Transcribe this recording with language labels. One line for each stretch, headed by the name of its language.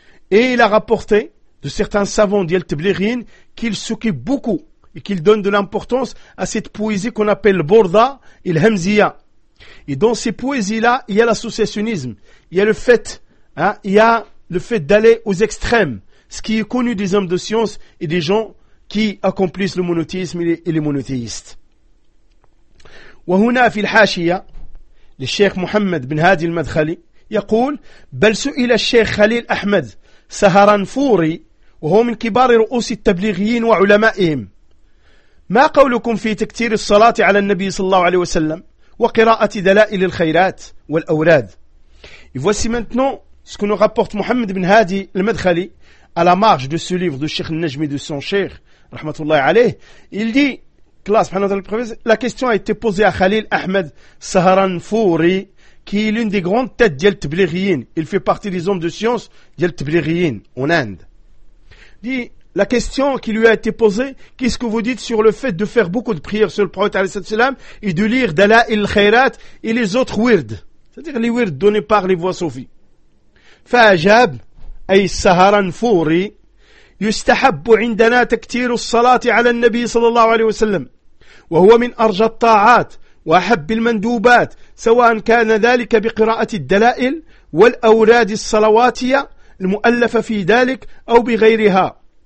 French: Et il a rapporté de certains savants d'Yel Tablighin qu'il s'occupe beaucoup et qu'il donne de l'importance à cette poésie qu'on appelle le Borda et le Hamziya. Et dans ces poésies-là, il y a l'associationnisme, il y a le fait, hein, il y a le fait d'aller aux extrêmes, ce qui est connu des hommes de science et des gens qui accomplissent le monothéisme et les monothéistes.
Arabic: وهنا في الحاشية للشيخ محمد بن هادي المدخلي يقول بل سئل الشيخ خليل أحمد سهران فوري وهو من كبار رؤوس التبليغيين وعلمائهم ما قولكم في تكثير الصلاة على النبي صلى الله عليه وسلم وقراءة دلائل الخيرات والأوراد.
French: Et voici maintenant ce que nous rapporte Mohamed bin Hadi al-Madkhali à la marge de ce livre de Cheikh al-Najmi de son Cheikh rahmatullahi alayh. Il dit la question a été posée à Khalil Ahmed Sahran Fouri, qui est l'une des grandes têtes d'Yel Tablighiyin. Il fait partie des hommes de science d'Yel Tablighiyin en Inde. Dit, la question qui lui a été posée, qu'est-ce que vous dites sur le fait de faire beaucoup de prières sur le prophète et de lire Dalail al-Khairat et les autres wird, c'est-à-dire les wird donnés par les voix soufis.
Arabic: Fa'ajab, ay saharan fouri, yustahabbu indana taktiru salati ala al-Nabi sallallahu alayhi wa sallam, wa huwa min arja ta'at, وأحب المندوبات سواء كان ذلك بقراءة الدلائل والأوراد الصلواتية المؤلفة في ذلك أو بغيرها